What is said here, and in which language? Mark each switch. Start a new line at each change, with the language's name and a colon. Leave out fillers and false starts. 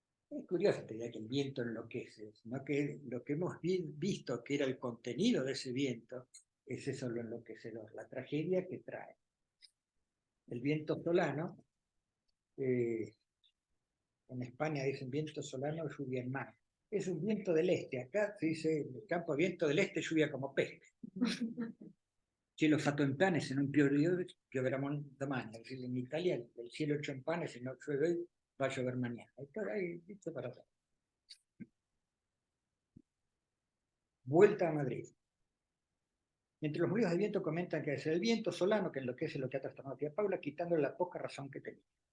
Spanish: Es curioso esta idea que el viento enloquece, sino que lo que hemos visto que era el contenido de ese viento es eso lo enloquecedor, la tragedia que trae. El viento solano, en España dicen viento solano, lluvia en mar. Es un viento del este, acá se dice en el campo viento del este, lluvia como peste.
Italian: cielo fatto in pane se non pioverà domani.
Spanish: Es decir, en Italia el cielo hecho en pane, si no llueve hoy, va a llover mañana. Esto hay dicho para todo. Vuelta a Madrid. Entre los ruidos del viento comentan que es el viento solano que enloquece lo que ha trastornado a tía Paula, quitándole la poca razón que tenía.